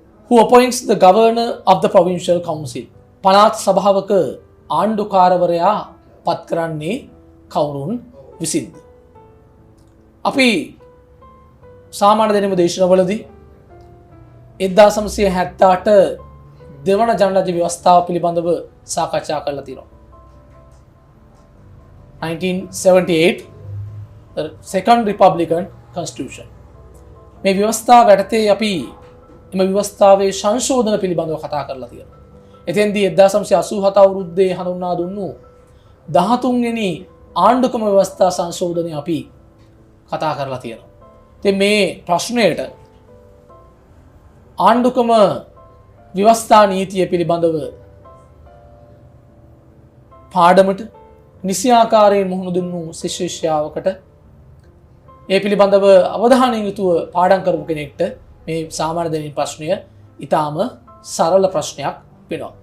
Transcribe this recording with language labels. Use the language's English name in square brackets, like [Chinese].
[English] Who appoints the governor of the provincial council? [Sinhala] පළාත් සභාවක ආණ්ඩුකාරවරයා පත් කරන්නේ කවුරුන් විසින්ද? අපි සාමාන්‍ය දැනුම දේශනවලදී 1978 දෙවන ජනරාජ්‍ය ව්‍යවස්ථාව පිළිබඳව සාකච්ඡා කරලා තියෙනවා. [English] 1978 the second republican constitution. [Sinhala] මේ ව්‍යවස්ථාව යටතේ අපි එම ව්‍යවස්ථාවේ සංශෝධන පිළිබඳව කතා කරලා තියෙනවා. එතෙන්දී 1987 අවුරුද්දේ හඳුන්වා දුන්නු 13 වෙනි ආණ්ඩුක්‍රම ව්‍යවස්ථා සංශෝධනය අපි කතා කරලා තියෙනවා. ඉතින් මේ ප්‍රශ්නයට ආණ්ඩුක්‍රම ව්‍යවස්ථා නීතිය පිළිබඳව පාඩමට නිසි ආකාරයෙන් මුහුණ දුන්නු ශිෂ්‍යයාවකට ඒ පිළිබඳව අවධානයෙන් යුතුව පාඩම් කරපු කෙනෙක්ට මේ සාමාන්‍ය දැනීම් ප්‍රශ්නය ඊටාම සරල ප්‍රශ්නයක් වෙනවා.